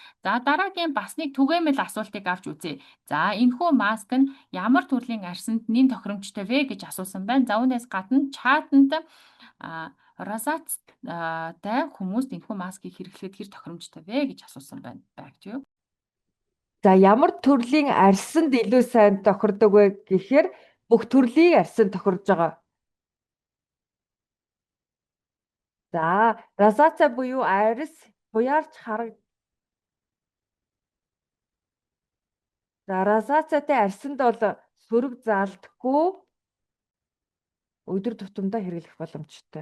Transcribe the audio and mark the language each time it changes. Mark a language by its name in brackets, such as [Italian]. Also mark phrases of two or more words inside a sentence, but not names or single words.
[Mongolian] За дараагийн бас нэг түгээмэл асуултыг авч үзье. За энэхүү маск нь ямар төрлийн арьсанд нэн тохиромжтой вэ гэж асуусан байна. За үүнээс гадна чатанд розацтай хүмүүст энэхүү маскыг хэрэглэхэд хэр тохиромжтой вэ гэж асуусан байна. [English] Back to you. [Mongolian] За ямар төрлийн арьсанд илүү сайн тохирдог вэ гэхээр бүх төрлийн арьсанд тохирж байгаа. За розацаа буюу арьс буяарч хараг. За розацаатай арьсанд бол сөрөг заалдаггүй өдөр тутамдаа хэрэглэх боломжтой.